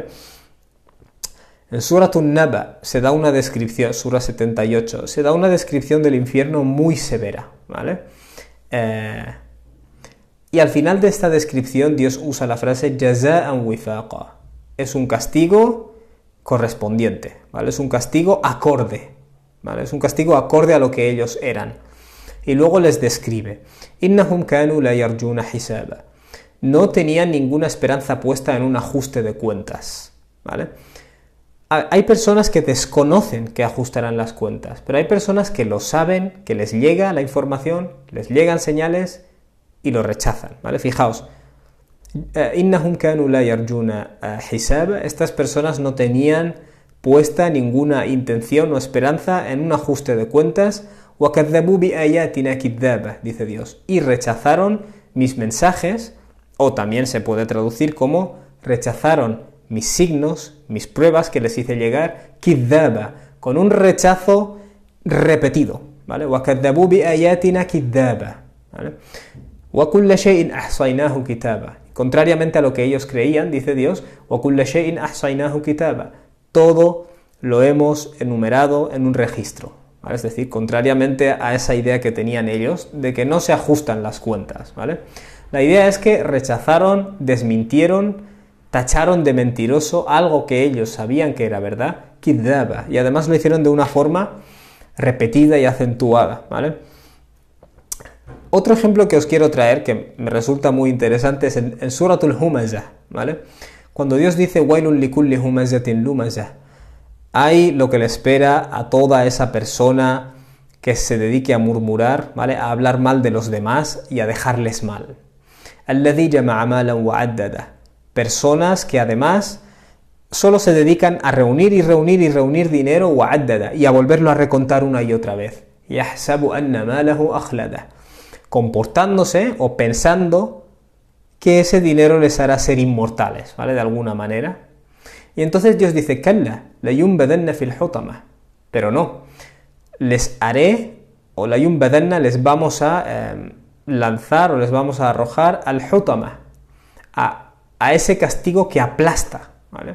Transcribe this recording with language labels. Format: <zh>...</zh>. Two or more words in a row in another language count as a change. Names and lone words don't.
<es>En Surat An-Naba se da una descripción, Sura 78, se da una descripción del infierno muy severa, ¿vale? Y al final de esta descripción Dios usa la frase</es> <ar>جزاء وفاقا.</ar> <es>Es un castigo correspondiente, ¿vale? Es un castigo acorde, ¿vale? Es un castigo acorde a lo que ellos eran. Y luego les describe:</es> <ar>إنهم كانوا لا يرجون حسابا.</ar> <es>No tenían ninguna esperanza puesta en un ajuste de cuentas, ¿vale? Hay personas que desconocen que ajustarán las cuentas, pero hay personas que lo saben, que les llega la información, les llegan señales y lo rechazan, ¿vale? Fijaos,</es> <ar>إنهم كانوا لا يرجون حساب.</ar> <es>Estas personas no tenían puesta ninguna intención o esperanza en un ajuste de cuentas.</es> <ar>وكذبوا بآياتنا كذابا,</ar> <es>dice Dios, y rechazaron mis mensajes, o también se puede traducir como rechazaron mis signos, mis pruebas que les hice llegar, kidhaba, con un rechazo repetido, ¿vale?</es> <ar>وكذبوا بآياتنا كذابا, ¿vale? وكل شيء أحصيناه كتابا.</ar> <es>Contrariamente a lo que ellos creían, dice Dios,</es> <ar>وكل شيء أحصيناه كتابا.</ar> <es>Todo lo hemos enumerado en un registro, ¿vale? Es decir, contrariamente a esa idea que tenían ellos de que no se ajustan las cuentas, ¿vale? La idea es que rechazaron, desmintieron, tacharon de mentiroso algo que ellos sabían que era verdad, kidhaba, y además lo hicieron de una forma repetida y acentuada, ¿vale? Otro ejemplo que os quiero traer, que me resulta muy interesante, es en Suratul Humazah, ¿vale? Cuando Dios dice</es> <ar>ويل لكل همزة لمزة,</ar> <es>hay lo que le espera a toda esa persona que se dedique a murmurar, ¿vale? A hablar mal de los demás y a dejarles mal.</es> <ar>الذي جمع مالا وعدده.</ar> <es>Personas que además solo se dedican a reunir y reunir y reunir dinero</es> <ar>وعدده,</ar> <es>y a volverlo a recontar una y otra vez.</es> <ar>يحسب أن ماله أخلده.</ar> <es>Comportándose o pensando que ese dinero les hará ser inmortales, ¿vale? De alguna manera. Y entonces Dios dice,</es> <ar>كلا لينبذن في الحطمة.</ar> <es>Pero no, les haré, o</es> <ar>لينبذن,</ar> <es>les vamos a lanzar o les vamos a arrojar al hutama, a ese castigo que aplasta, ¿vale?</es>